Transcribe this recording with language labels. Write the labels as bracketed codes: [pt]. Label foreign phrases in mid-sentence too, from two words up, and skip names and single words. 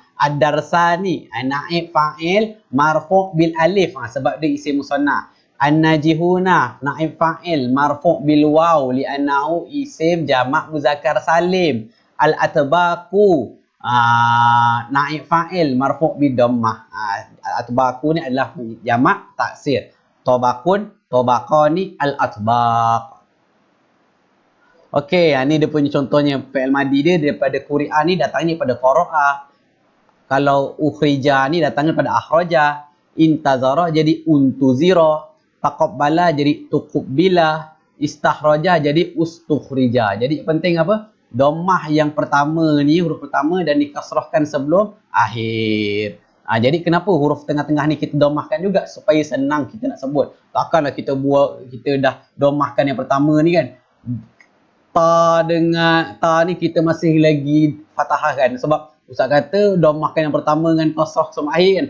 [ar] الدرسان نائب فاعل مرفوع بالألف [ms] sebab dia [ar] اسم مثنى. الناجحون نائب فاعل مرفوع بالواو لأنه اسم جمع مذكر سالم. الأطباق نائب فاعل مرفوع بالضمة. [ms] Al-atbaqu ni adalah jamak taksir. [ar] طبق، طبقان، الأطباق. [ms] Okey, ni dia punya contohnya fi'il madi dia daripada quri'a ni datangnya pada qara'a. Kalau ukhrija ni datangnya pada akhraja. Intazara jadi untuzira. Taqabbala jadi tuqbila, istakhraja jadi ustukhrija. Jadi penting apa? Dhammah yang pertama ni huruf pertama dan dikasrahkan sebelum akhir. Jadi kenapa huruf tengah-tengah ni kita dhammahkan juga supaya senang kita nak sebut. Takkanlah kita dah dhammahkan yang pertama ni kan. Ta dengan ta ni kita masih lagi fathah kan, sebab ustaz kata dhammahkan yang pertama dengan kasrah sebelum akhir kan.